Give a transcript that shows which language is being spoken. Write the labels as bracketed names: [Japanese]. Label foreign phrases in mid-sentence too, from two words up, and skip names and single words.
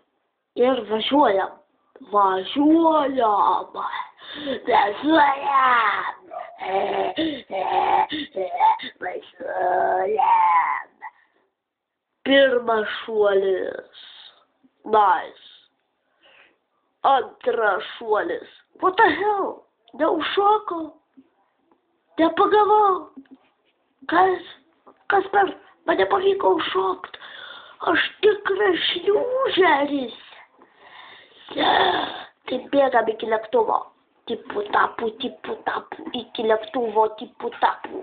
[Lithuanian] Ir važiuojam. Važiuojam. Pirmas šuolis. Nice. Antras šuolis. [English] What the hell? [Lithuanian] Neužšokau. Nepagavau. Kas per mane pavyko užšokt? Aš tikras šliūžeris. Taip bėgam iki lėktuvo. tipu tapu, iki lėktuvo tipu tapu.